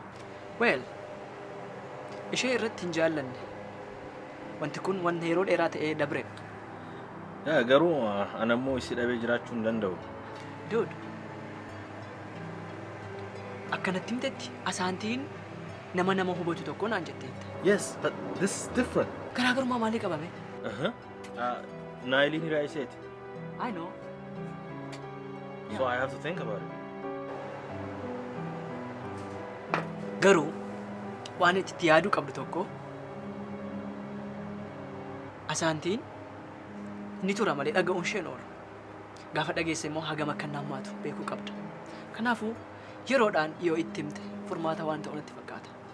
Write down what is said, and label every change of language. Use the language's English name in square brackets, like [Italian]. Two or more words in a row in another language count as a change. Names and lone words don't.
[Oromo] Well, ishee irratti hin jaallanne. Wanti kun wanta yeroo dheeraa ta'ee dabreedha. Yaa garuu ana immoo isii dhabee jiraachuu hin danda'u. [English] Dude. [Oromo] Akkanatti himtetti asaantiin nama hubatu tokko naan jetteetta. [English] Yes, but this is different. [Oromo] Garaagarummaa maalii qabame? Naayiliin hiraa isheeti. [English] I know. So I have to think about it. [Oromo] Garuu waan itti yaaduu qabdu tokko asaantiin ni tura malee dhaga'uun isheen oola. Gaafa dhageesse immoo hagam akka nammaatu beekuu qabda. Kanaafuu yeroodhaan yoo itti himte furmaata waan ta'u natti fakkaata.